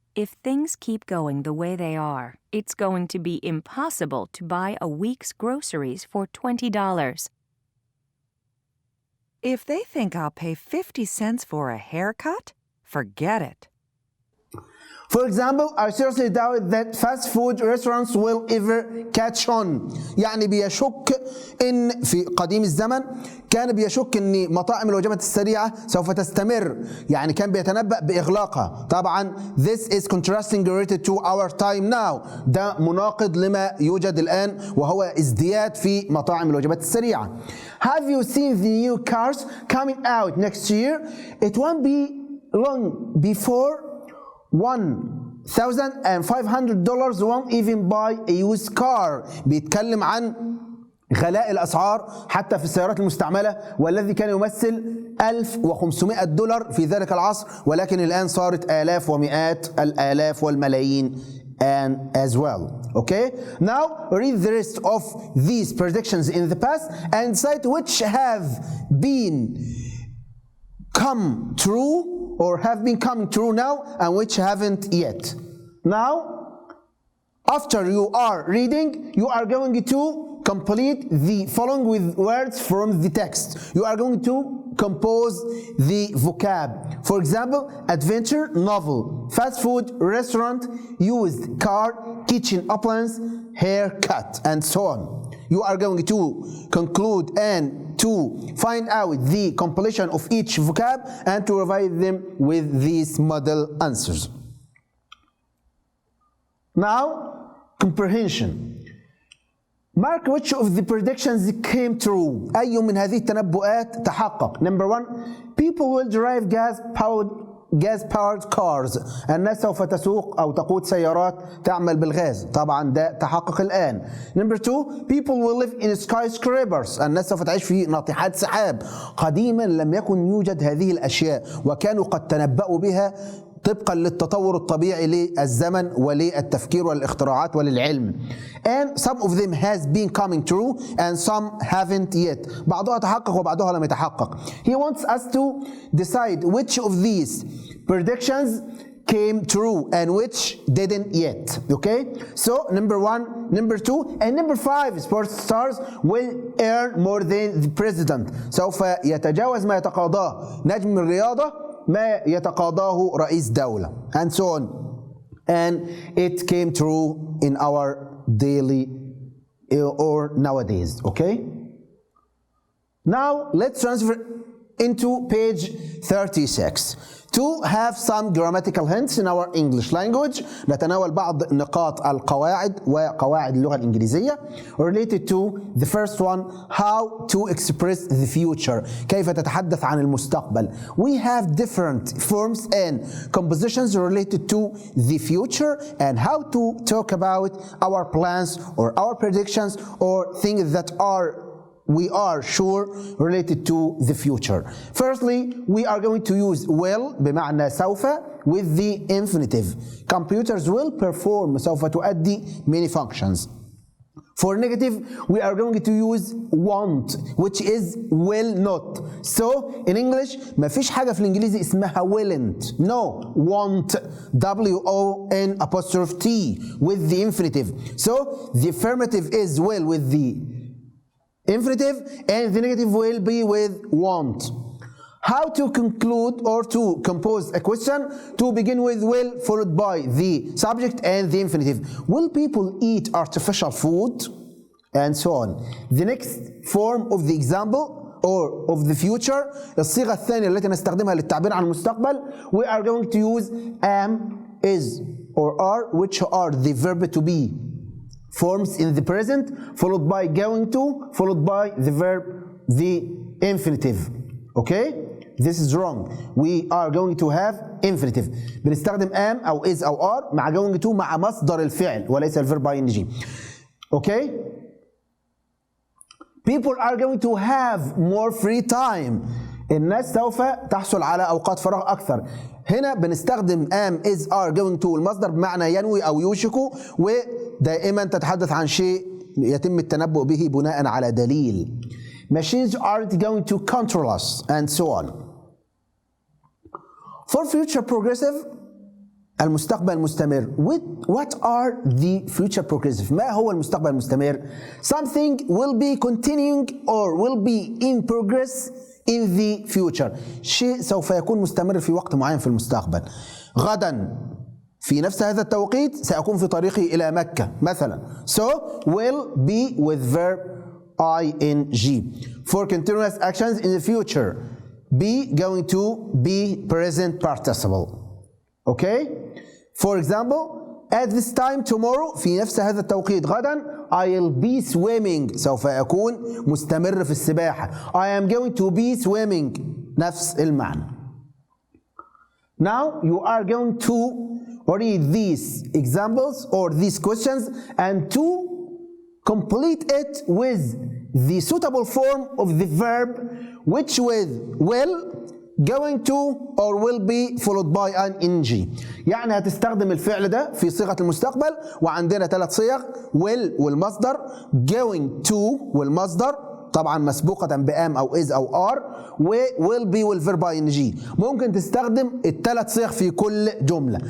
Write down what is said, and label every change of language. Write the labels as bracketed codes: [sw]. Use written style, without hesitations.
[en] If things keep going the way they are, it's going to be impossible to buy a week's groceries for $20. If they think I'll pay 50 cents for a haircut, forget it. For example, I seriously doubt that fast food restaurants will ever catch on. [ar] يعني بيشك إن في قديم الزمن كان بيشك إن مطاعم الوجبات السريعة سوف تستمر. يعني كان بيتنبأ بإغلاقها. [en] طبعا this is contrasting related to our time now. [ar] ده مناقض لما يوجد الآن وهو ازدياد في مطاعم الوجبات السريعة. [en] Have you seen the new cars coming out next year? It won't be long before $1,500 won't even buy a used car. [ar] بيتكلم عن غلاء الأسعار حتى في السيارات المستعملة والذي كان يمثل $1,500 في ذلك العصر ولكن الآن صارت آلاف ومئات الآلاف والملايين [en] and as well. Okay? Now read the rest of these predictions in the past and decide which have been come true or have been coming true now and which haven't yet. Now, after you are reading, you are going to complete the following with words from the text. You are going to compose the vocab. For example, adventure, novel, fast food, restaurant, used car, kitchen appliance, haircut, and so on. You are going to conclude and to find out the completion of each vocab and to provide them with these model answers. Now, comprehension. Mark which of the predictions came true. [ar] أي من هذه التنبؤات تحقق. [en] Number 1. People will drive gas-powered cars. [ar] الناس سوف تسوق أو تقود سيارات تعمل بالغاز. طبعا ده تحقق الآن. [en] Number 2. People will live in skyscrapers. [ar] الناس سوف تعيش في ناطحات سحاب. قديما لم يكن يوجد هذه الأشياء وكانوا قد تنبأوا بها طبقا للتطور الطبيعي للزمن وللتفكير والاختراعات وللعلم. [en] And some of them has been coming true and some haven't yet. [ar] بعضها تحقق وبعضها لم يتحقق. [en] He wants us to decide which of these predictions came true and which didn't yet. Okay? So number 1, number 2 and number 5 sports stars will earn more than the president. [ar] سوف يتجاوز ما يتقاضاه نجم الرياضة ما يتقاضاه رئيس دولة. [en] And so on. And it came true in our daily or nowadays. Okay? Now let's transfer into page 36 to have some grammatical hints in our English language. [ar] نتناول بعض نقاط القواعد وقواعد اللغة الإنجليزية [en] related to the first one, how to express the future. [ar] كيف تتحدث عن المستقبل. [en] We have different forms and compositions related to the future and how to talk about our plans or our predictions or things that we are sure related to the future. Firstly, we are going to use will [ar] بمعنى سوف [en] with the infinitive. Computers will perform [ar] سوف تؤدي [en] many functions. For negative, we are going to use want, which is will not. So in English [ar] ما فيش حاجة في الإنجليزي اسمها willant. [en] No, want. W-O-N apostrophe T with the infinitive. So the affirmative is will with the infinitive and the negative will be with want. How to conclude or to compose a question? To begin with will followed by the subject and the infinitive. Will people eat artificial food? And so on. The next form of the example or of the future, [ar] الصيغة الثانية التي نستخدمها للتعبير عن المستقبل, [en] we are going to use am, is or are, which are the verb to be forms in the present, followed by going to, followed by the verb, the infinitive. Okay? This is wrong. We are going to have infinitive. [ar] بنستخدم am أو is أو are مع going to مع مصدر الفعل وليس الverb ing. [en] Okay? People are going to have more free time. [ar] الناس سوف تحصل على أوقات فراغ أكثر. هنا بنستخدم am, is, are, going to المصدر بمعنى ينوي أو يوشك ودائما تتحدث عن شيء يتم التنبؤ به بناء على دليل. [en] Machines aren't going to control us and so on. For future progressive [ar] المستقبل المستمر. [en] What are the future progressive? [ar] ما هو المستقبل المستمر? [en] Something will be continuing or will be in progress in the future. [ar] شيء سوف يكون مستمر في وقت معين في المستقبل. غدا في نفس هذا التوقيت سأكون في طريقي إلى مكة مثلا. [en] So will be with verb ing. For continuous actions in the future, be going to be present participle. Okay? For example, at this time tomorrow [ar] في نفس هذا التوقيت غدا [en] I'll be swimming [ar] سوف أكون مستمر في السباحة. [en] I am going to be swimming [ar] نفس المعنى. [en] Now you are going to read these examples or these questions and to complete it with the suitable form of the verb which with will, going to or will be followed by an ing. [ar] يعني هتستخدم الفعل ده في صيغة المستقبل وعندنا 3 صيغ will والمصدر going to والمصدر طبعا مسبوقة بام أو is أو are و will be والverb ing. ممكن تستخدم ال3 صيغ في كل جملة.